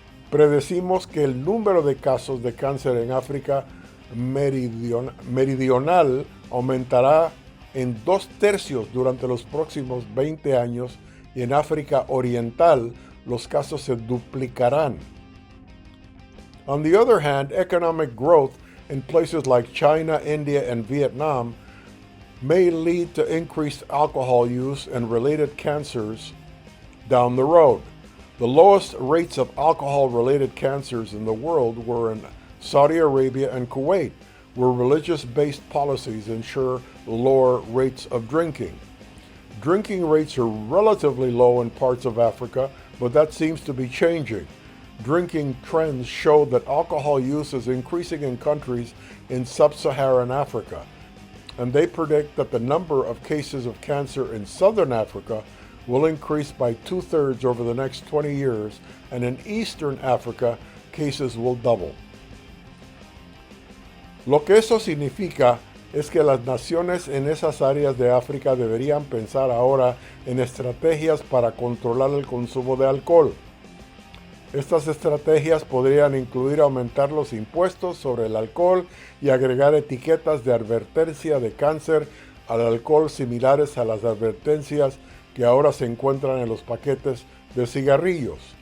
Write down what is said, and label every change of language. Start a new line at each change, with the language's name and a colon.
Spanish: Predecimos que el número de casos de cáncer en África meridional aumentará en 2/3 durante los próximos 20 años, y en África Oriental los casos se duplicarán.
English: On the other hand, economic growth in places like China, India, and Vietnam may lead to increased alcohol use and related cancers down the road. The lowest rates of alcohol-related cancers in the world were in Saudi Arabia and Kuwait, where religious-based policies ensure lower rates of drinking. Drinking rates are relatively low in parts of Africa, but that seems to be changing. Drinking trends show that alcohol use is increasing in countries in sub-Saharan Africa, and they predict that the number of cases of cancer in southern Africa will increase by 2/3 over the next 20 years, and in eastern Africa, cases will double.
Spanish: Lo que eso significa es que las naciones en esas áreas de África deberían pensar ahora en estrategias para controlar el consumo de alcohol. Estas estrategias podrían incluir aumentar los impuestos sobre el alcohol y agregar etiquetas de advertencia de cáncer al alcohol similares a las advertencias que ahora se encuentran en los paquetes de cigarrillos.